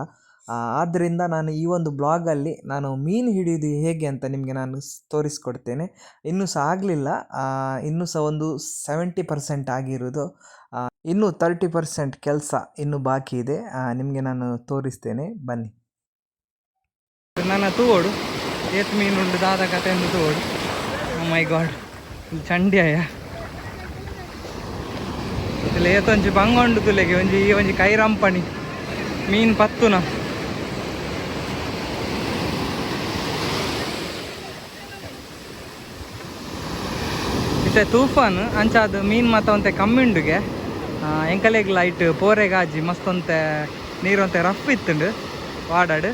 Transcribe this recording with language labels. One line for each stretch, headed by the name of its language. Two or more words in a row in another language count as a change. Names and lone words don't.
Kannada: ಆದ್ದರಿಂದ ನಾನು ಈ ಒಂದು ಬ್ಲಾಗಲ್ಲಿ ನಾನು ಮೀನು ಹಿಡಿಯೋದು ಹೇಗೆ ಅಂತ ನಿಮಗೆ ನಾನು ತೋರಿಸ್ಕೊಡ್ತೇನೆ. ಇನ್ನೂ ಸಹ ಆಗಲಿಲ್ಲ, ಇನ್ನೂ ಸಹ ಒಂದು 70% ಆಗಿರೋದು. ಇನ್ನೂ 30% ಕೆಲಸ ಇನ್ನೂ ಬಾಕಿ ಇದೆ. ನಿಮಗೆ ನಾನು ತೋರಿಸ್ತೇನೆ, ಬನ್ನಿ.
Tulu: ನನ್ನ ತೂಡು ಏತ್ ಮೀನು ಉಂಡು ದಾದ ಕತೆ ಒಂದು ತೂಡು.
English: My God
Tulu: ಚಂಡ್ಯಾಯ ಇಲ್ಲಿ ಏತೊಂಜಿ ಬಂಗೊಂಡು ತುಲೆಗೆ ಒಂಜಿ ಕೈರಂಪಣಿ ಮೀನು ಪತ್ತುನ ಇತ್ತೆ ತೂಫಾನ್ ಅಂಚಾದ ಮೀನು ಮಾತ ಒಂತೆ ಕಮ್ಮಿಂಡುಗೆ ಎಂಕಲೆಗ್ ಲೈಟ್ ಪೋರೆಗಾಜಿ ಮಸ್ತೊಂತೆ ನೀರೊಂತೆ ರಫ್ ಇತ್ತುಂಡು ವಾಡಾಡು.